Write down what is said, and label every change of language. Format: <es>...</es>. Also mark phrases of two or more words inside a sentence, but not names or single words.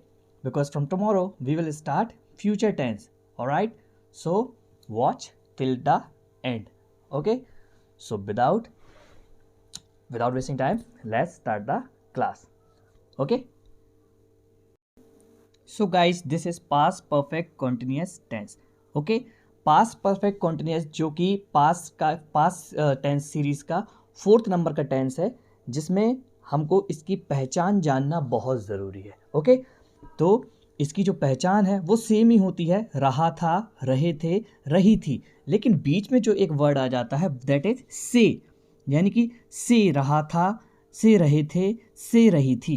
<en>Because from tomorrow we will start future tense. Alright? So, watch till the end. Okay? So, without wasting time, let's start the class. Okay, so guys, this is past perfect continuous tense. Okay, past perfect continuous</en> <hi>जो कि</hi> <en>past tense series</en> <hi>का 4th नंबर का टेंस है, जिसमें हमको इसकी पहचान जानना बहुत ज़रूरी है. ओके, तो इसकी जो पहचान है वो सेम ही होती है, रहा था, रहे थे, रही थी, लेकिन बीच में जो एक वर्ड आ जाता है</hi> <en>that is</en> <hi>से, यानी कि से रहा था, से रहे थे, से रही थी.</hi>